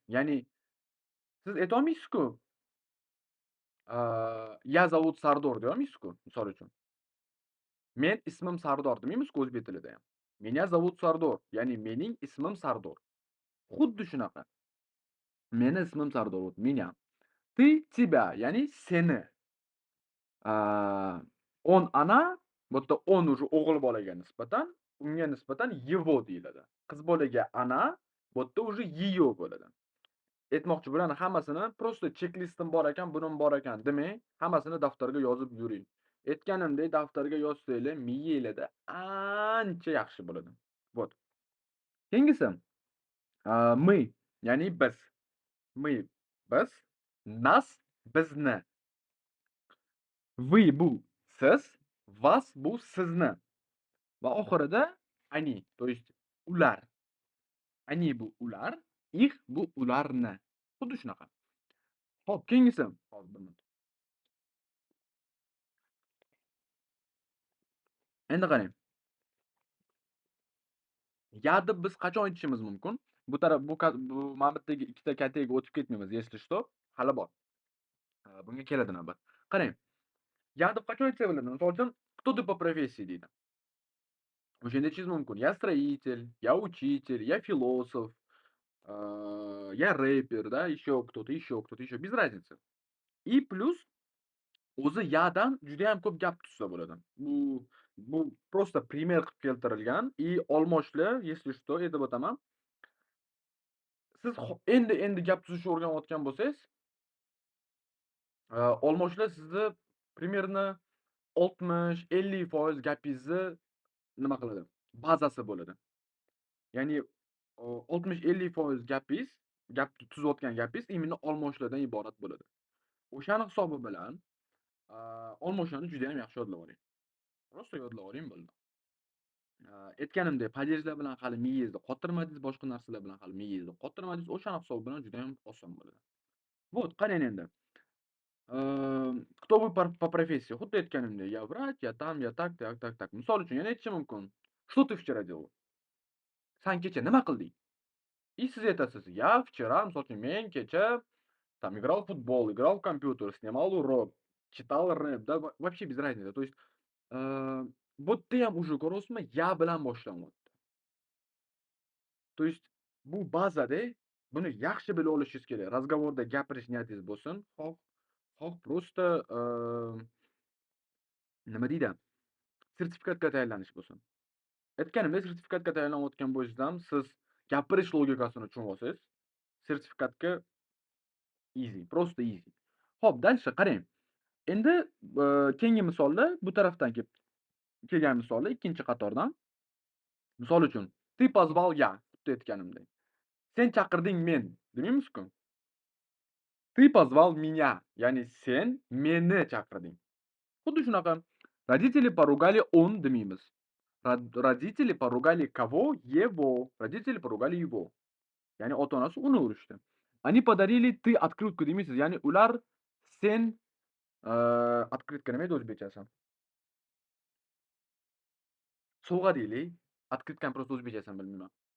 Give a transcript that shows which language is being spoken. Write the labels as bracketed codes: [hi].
[uz] Ya'ni siz aytolmaysiz-ku, [ru] я зовут [uz] Sardor deyolmaysiz-ku, misol uchun. Men ismim Sardor demaymiz-ku o'zbek tilida ham. [ru] Меня зовут [uz] Sardor, ya'ni mening ismim Sardor. Xuddi shunaqa. Meni ismim Sardor, меня. [ru] Ты тебя, [uz] ya'ni seni. [ru] Он, она, [uz] bu yerda on уже o'g'il bolaga nisbatan, unga nisbatan его deyiladi. Qiz bolaga ana, bu yerda уже ее bo'ladi. Aytmoqchi, bularni hammasini prosta checklistim bor ekan, bunim bor ekan demang, hammasini daftarga yozib yuring. Aytganimdek, daftarga yozsanglar, miyanglarda ancha yaxshi bo'ladi. Вот. Keyingisi, мы, ya'ni biz. Мы biz, нас bizni. Вы bu siz, вас bu sizni. Va oxirida они, [ru] то есть [uz] ular. Они bu ular, их bu ularni. Xuddi shunaqa. Xo'p, keyingisi. Hozir bir minut. Endi qarang. Yadni biz qachon aytishimiz mumkin? Bu taraf bu mana bu yerdagi ikkita kaltaga o'tib ketmaymiz, [ru] если что, [uz] hali bor. Bunga keladi navbat. Qarang, yadni qachon aytsa bo'ladi? Misol uchun, [ru] кто ты по профессии [uz] deydi. O'shanda aytishingiz mumkin. [ru] Я строитель, я учитель, я философ, я рэпер, да, еще кто-то, еще кто-то, еще. Без разницы. И плюс [uz] o'zi yadan judayam ko'p gap tutsa bo'ladi. Bu [ru] просто пример [uz] qilib keltirilgan и olmoshli, [ru] если что, [uz] aytib o'taman. Siz endi gap tuzishni o'rganayotgan bo'lsangiz, olmoshlar sizni примерно 60-50% gapingizni nima qiladi? Bazasi bo'ladi. Ya'ni 60-50% gapingiz, tuzayotgan gapingiz именно olmoshlardan iborat bo'ladi. O'shani hisobi bilan olmoshlarni juda ham yaxshi yodlab oling. Просто yodlab oling bo'ldi. Aytganimdek, podyezdlar bilan hali miyangizni qotirmadingiz, boshqa narsalar bilan hali miyangizni qotirmadingiz. O'shani hisobi bilan juda ham oson bo'ladi. Вот, qarang endi. [ru] Кто вы по профессии? [uz] Xuddi aytganimdek, [ru] я врач, я там, я так, так, так, так. [uz] Misol uchun yana aytishim mumkin. [ru] Что ты вчера делал? [uz] San kecha nima qilding? [ru] И [uz] siz aytasiz, [ru] я вчера, [uz] misol uchun, men kecha [ru] там играл в футбол, играл в компьютер, снимал урок, читал рэп, да, вообще без разницы. [uz] То есть, bu yerda ham уже ko'ryapsizmi, ya bilan boshlanyapti. [ru] То есть, [uz] bu bazada buni yaxshi bilib olishingiz kerak. Razgovorda gapirish niyatingiz bo'lsin, xoh просто nima deydi? Sertifikatga tayyorlanish bo'lsin. Aytganimdek, sertifikatga tayyorlanayotgan bo'lsangiz ham, siz gapirish logikasini tushunib olsangiz, sertifikatga easy, просто easy. Xo'p, дальше qarang. Endi keyingi misolda bu tarafdan kelgan misolda ikkinchi qatordan. Misol uchun, [ru] ты позвал я, [uz] xuddi aytganimdek. Sen chaqirding men, demaymiz-ku? [ru] Ты позвал меня, [uz] ya'ni sen meni chaqirding. Xuddi shunaqa. [ru] Родители поругали он demaymiz. Родители поругали кого? Его. Родители поругали его. Ya'ni ota-onasi uni urishdi. Они подарили ты открытку demaysiz. [uz] Ya'ni ular sen открытка nima edi o'zbekchasi? Sovg'a deylik. Открыткani просто o'zbekchasini bilmayman.